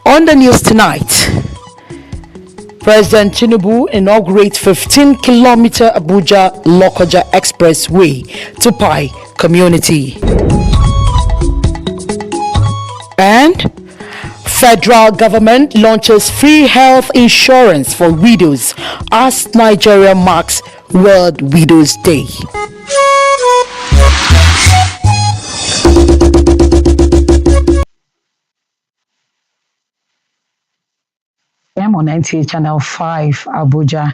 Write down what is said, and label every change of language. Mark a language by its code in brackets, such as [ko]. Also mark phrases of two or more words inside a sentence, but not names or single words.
[en] the news tonight, President Tinubu inaugurates 15-kilometer Abuja-Lokoja Expressway to Pai community. And federal government launches free health insurance for widows as Nigeria marks World Widows Day. I'm on NTA Channel 5, Abuja.